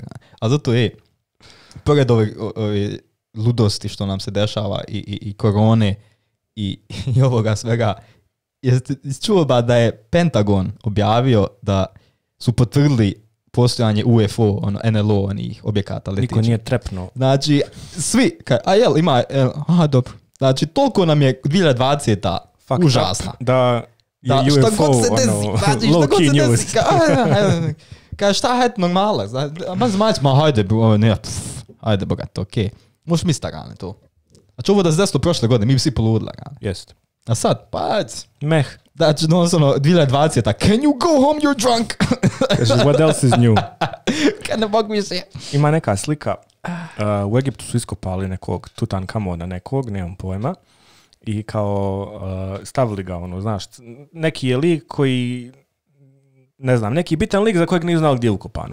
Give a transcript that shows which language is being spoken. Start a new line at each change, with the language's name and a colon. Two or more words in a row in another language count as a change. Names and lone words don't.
Bosnian: A zato pored ove ludosti što nam se dešava i korone i ovoga svega, jeste čuo da je Pentagon objavio da su potvrdili postojanje UFO, NLO, onih objekata letića. Niko nije trepnuo. Znači, svi, ima, dobro. Znači, toliko nam je 2020. užasna. Da je UFO, šta god se desi,
English: low key news.
Bosnian: Kaj šta hajde normala? Hajde, hajde, bogato, okej. Možeš mi starane to. Znači, ovo da se desilo prošle godine, mi bi svi poludila. Jest. A sad, Meh. Znači, 2020.
English: Can you go home, you're drunk? What else is new?
Bosnian: Kad ne mogu više. Ima neka slika. U Egiptu su iskopali nekog Tutankamona nekog, nemam pojma. I kao stavili ga, znaš, neki je lik koji, ne znam, neki bitan lik za kojeg nije znao gdje je ukopan.